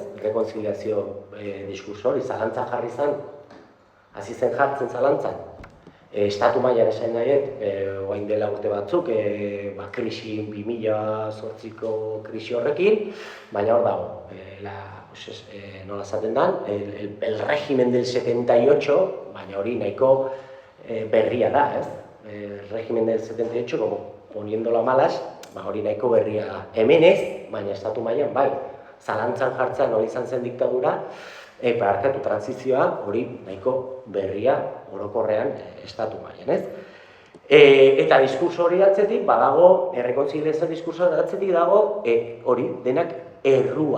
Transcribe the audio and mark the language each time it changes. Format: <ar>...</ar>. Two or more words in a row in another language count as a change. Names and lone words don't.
<eu>Rekonziliazio diskurso hori zalantzan jarri zen, hasi zen jartzen zalantzan. Estatu mailan esan nahiet, orain dela urte batzuk, krisi 2008ko krisi horrekin, baina hor dago, nola esaten dan,</eu> <es>el régimen del 78,</es> <eu>baina hori nahiko berria da, ez?</eu> <es>El régimen del 78, como poniéndolo a malas,</es> <eu>hori nahiko berria da. Hemen ez, baina estatu mailan bai. Zalantzan jartzen hori izan zen diktadura, parkatu transizioa hori nahiko berria orokorrean estatu mailan, ez? Eta diskurso hori atzetik, badago, errekonziliazio diskurso atzetik dago, hori denak errua.</eu>